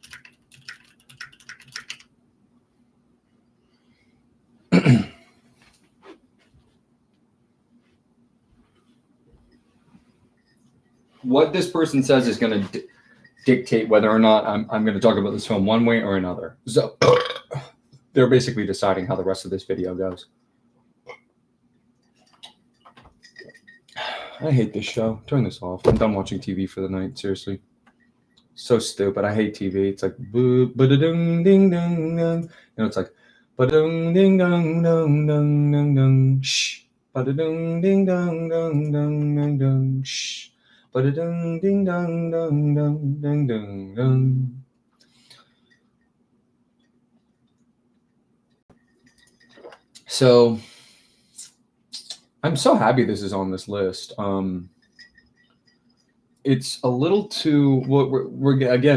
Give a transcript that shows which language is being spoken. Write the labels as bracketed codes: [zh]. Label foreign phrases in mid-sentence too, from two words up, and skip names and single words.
[en] What this person says is going to dictate whether or not I'm going to talk about this film one way or another. So they're basically deciding how the rest of this video goes. I hate this show. Turn this off. I'm done watching TV for the night. Seriously. So stupid. I hate TV. It's like ba-da-dung ding ding ding. It's like ba-dung ding dong dong dong dong dong shh. Ba-da-dung ding dong dong dong dong dong shh. Ba-da-dung ding dong dong dong dong dong dong. So I'm so happy this is on this list. It's a little too. We're again.